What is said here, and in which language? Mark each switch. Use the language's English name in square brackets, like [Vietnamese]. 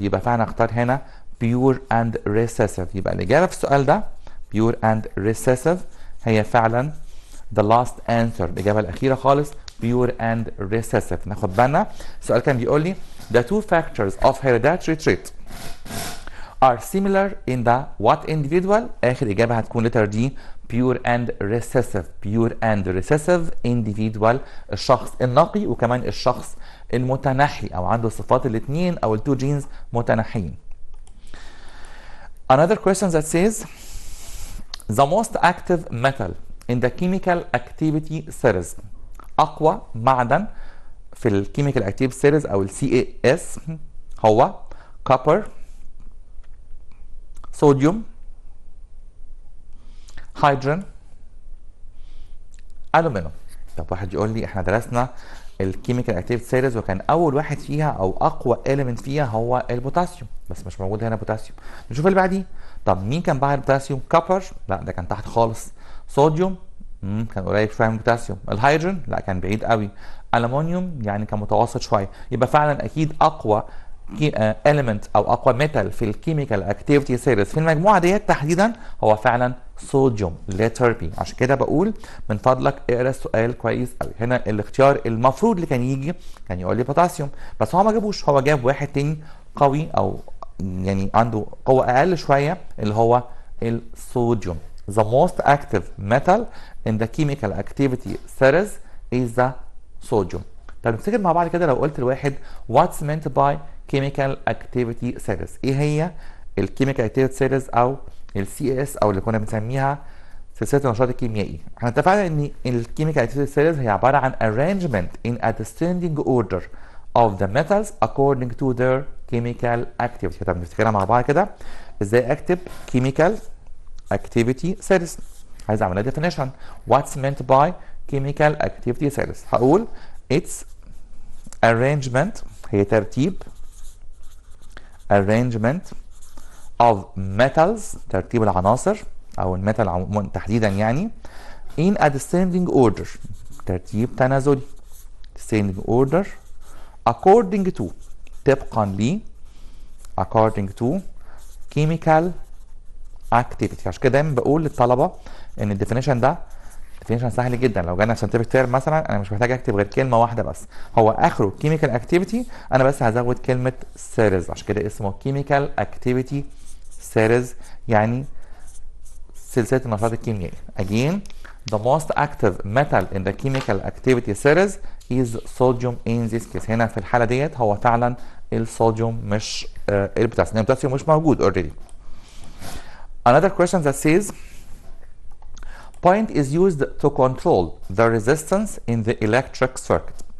[Arabic] يبقى فعلا اختار هنا بيور اند ريسيسيف. يبقى الاجابه في السؤال ده بيور اند ريسيسيف هي فعلا [English] the last answer [Arabic] الاجابه الاخيره خالص [English] pure and recessive. [Arabic] ناخد بالنا السؤال كان بيقول لي [English] the two factors of hereditary trait are similar in the what individual. [Arabic] آخر إجابة هتكون [English] letter D pure and recessive. pure and recessive individual [Arabic] الشخص النقي وكمان الشخص المتنحي أو عنده صفات الاثنين أو التو جينز متنحيين. [English] Another question that says the most active metal in the chemical activity series. [Arabic] أقوى معدن في الكيميكال اكتيف سيريز او CAS هو كوبر، صوديوم، هيدروجين، الومنيوم. طب واحد يقول لي احنا درسنا الكيميكال اكتيف سيريز وكان اول واحد فيها او اقوى اليمنت فيها هو البوتاسيوم، بس مش موجود هنا بوتاسيوم. نشوف اللي بعديه. طب مين كان بعد البوتاسيوم؟ كوبر، لا ده كان تحت خالص. صوديوم كان قريب شويه من البوتاسيوم. الهيدروجين لا كان بعيد قوي. الومنيوم يعني كان متوسط شويه. يبقى فعلا اكيد اقوى element او اقوى ميتال في الكيميكال اكتيفيتي سيريز في المجموعه ديت تحديدا هو فعلا صوديوم لتر بي. عشان كده بقول من فضلك اقرا السؤال كويس قوي. هنا الاختيار المفروض اللي كان يجي كان يقول لي بوتاسيوم، بس هو ما جابوش، هو جاب واحد تاني قوي او يعني عنده قوه اقل شويه اللي هو الصوديوم. [English] The most active metal in the chemical activity series is the sodium. [Arabic] طب نفتكر مع بعض كده لو قلت لواحد [English] what's meant by chemical activity series. [Arabic] ايه هي الكيميكال activity series او CAS او اللي كنا بنسميها سلسله النشاط الكيميائي؟ احنا اتفقنا ان الكيميكال activity series هي عباره عن [English] arrangement in a descending order of the metals according to their chemical activity. [Arabic] طب نفتكرها مع بعض كده. ازاي اكتب chemical activity series؟ عايز اعملها definition. [English] What's meant by chemical activity series؟ [Arabic] هقول [English] it's arrangement، [Arabic] هي ترتيب [English] arrangement of metals، [Arabic] ترتيب العناصر او الميتال تحديدا يعني [English] in a descending order، [Arabic] ترتيب تنازلي [English] descending order according to، [Arabic] طبقا ل [English] according to chemical activity. [Arabic] عشان كده دايما بقول للطلبه ان الديفينيشن ده ديفينيشن سهل جدا. لو جانا ساينتفك تيرم مثلا انا مش محتاج اكتب غير كلمه واحده بس، هو اخره كيميكال اكتيفيتي، انا بس هزود كلمه سيريز. عشان كده اسمه كيميكال اكتيفيتي سيريز يعني سلسله النشاط الكيميائي. [English] Again the most active metal in the chemical activity series is sodium in this case. [Arabic] هنا في الحاله ديت هو فعلا الصوديوم مش البوتاسيوم. البوتاسيوم مش موجود already. [English] Another question that says point is used to control the resistance in the electric circuit.